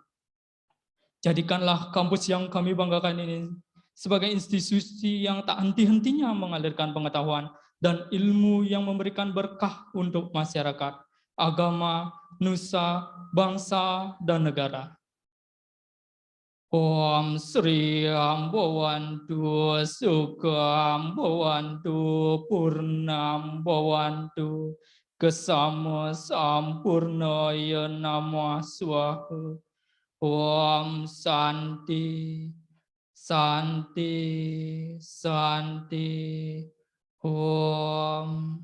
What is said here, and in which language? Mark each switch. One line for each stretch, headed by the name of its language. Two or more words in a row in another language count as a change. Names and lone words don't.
Indonesian: Jadikanlah kampus yang kami banggakan ini sebagai institusi yang tak henti-hentinya mengalirkan pengetahuan dan ilmu yang memberikan berkah untuk masyarakat, agama, nusa, bangsa, dan negara.
Sanskrit: Om Sri Ambawantu Sukha Ambawantu Purnam Ambawantu Kesama Sampurnaya Namah Swaha. Om Santi Santi Santi Om.